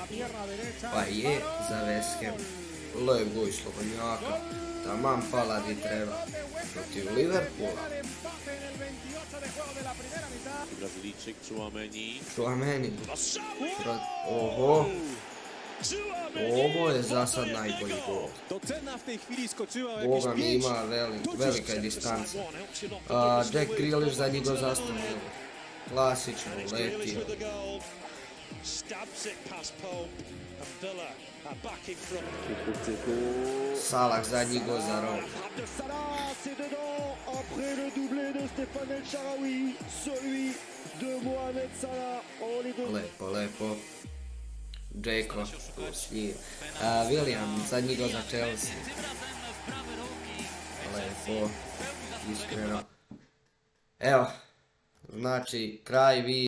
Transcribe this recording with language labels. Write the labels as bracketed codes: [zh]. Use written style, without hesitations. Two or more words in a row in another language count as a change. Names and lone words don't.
[sr] Pa je, za West Ham. Lep gol slobodnjaka. Taman pala di treba. Protiv Liverpoola. Braziliček Tchouaméni. Tchouaméni. Oho. Ovo je za sad najbolji gol. [pl] To cena w tej chwili skoczyła o Boga jakieś mi 5. [sr] ima velika je distanca. Jack Grealish zadnji gol za Aston Villa. Klasično, letio. [en] Stabs it past Pope and Villa are back in front. [sr] Salah zadnji gol za Rome. [fr] Salah, c'est dedans. Après le doublé de Stéphane El Shaarawy, celui de Mohamed Salah. On les deux. [sr] Lepo. Džeko, tu s njim. William, zadnji gol za Chelsea. Lepo, iskreno. Evo, znači, kraj vi.